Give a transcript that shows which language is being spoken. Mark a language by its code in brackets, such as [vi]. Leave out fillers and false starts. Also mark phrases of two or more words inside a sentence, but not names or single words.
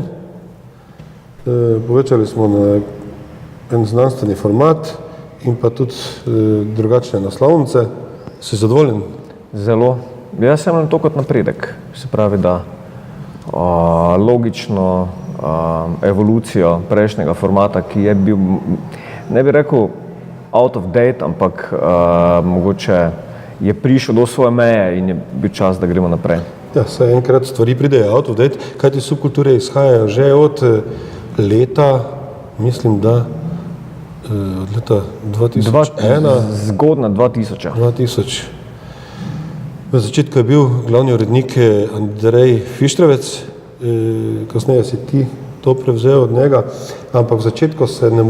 [sl] Povečali smo na en znanstveni format in pa tudi drugačne naslovnice. Si zadovoljen? Zelo. Jaz sem to kot napredek. Se pravi, da logično evolucijo prejšnjega formata, ki je bil, ne bi rekel [en] out of date, [sl] ampak mogoče je prišel do svoje meje in je bil čas, da gremo naprej. Ja, saj enkrat stvari pridejo [en] out of date, [sl] kajti subkulture izhajajo že od leta, mislim, da od leta 2001. Zgodna 2000. V začetku je bil glavni urednik Andrej Fištrevec, kasneje si ti to prevzel od njega, ampak v začetku se ne